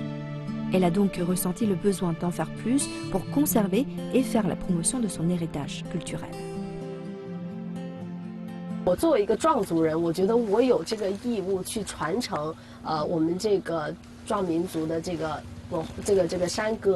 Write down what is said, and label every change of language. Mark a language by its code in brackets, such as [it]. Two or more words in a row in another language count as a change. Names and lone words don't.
[fr] Elle a donc ressenti le besoin d'en faire plus pour conserver et faire la promotion de son héritage culturel. [zh] 我作为一个壮族人，我觉得我有这个义务去传承我们这个壮民族的这个山歌。